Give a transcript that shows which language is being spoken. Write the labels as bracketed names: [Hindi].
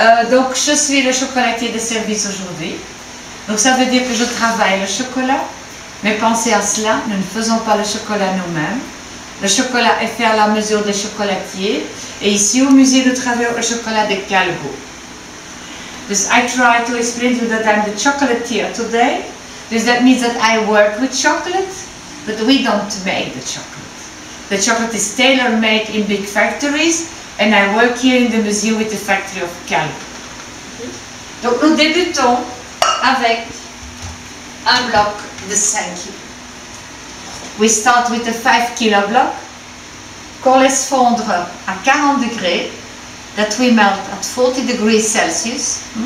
[French] Donc, je suis le chocolatier de service aujourd'hui. Donc, ça veut dire que je travaille le chocolat. Mais pensez à cela, nous ne faisons pas le chocolat nous-mêmes. Le chocolat est fait à la mesure des chocolatiers. Et ici, au musée, nous travaillons le chocolat de Calbo. [Dutch] Dus [English] I try to explain to you that I'm the chocolatier today. [Dutch] Dus [English] that means that I work with chocolate, but we don't make the chocolate. The chocolate is tailor-made in big factories, and I work here in the museum with the factory of Calbo. [French] Donc nous débutons avec un bloc de 5 kg. [English] We start with a 5 kg block [French] qu'on laisse fondre à 40 degrés, [English] that we melt at 40 degrees Celsius.